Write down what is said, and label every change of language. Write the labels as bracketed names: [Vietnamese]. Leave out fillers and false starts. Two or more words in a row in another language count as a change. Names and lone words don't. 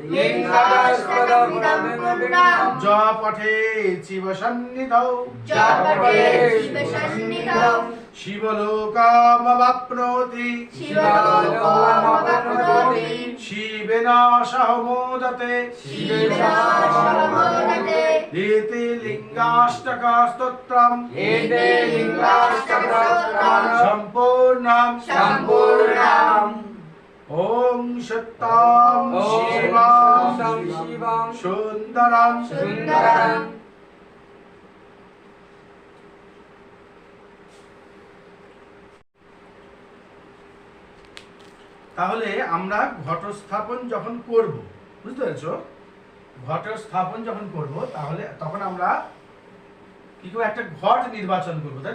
[Sanskrit] জপঠে শিবসন্নিধৌ শিবলোকামবাপ্নোতি শিবেন সহ মোদতে एते लिंगाष्टक स्तोत्रम् संपूर्णम् ॐ সত্যম শিবম সুন্দরম [Bangla] তাহলে আমরা ঘটস্থাপন যখন করব, বুঝতে পেরেছো? ঘটস্থাপন যখন করব তাহলে তখন আমরা কি করব, একটা ঘট নির্বাচন করব, তাই তো?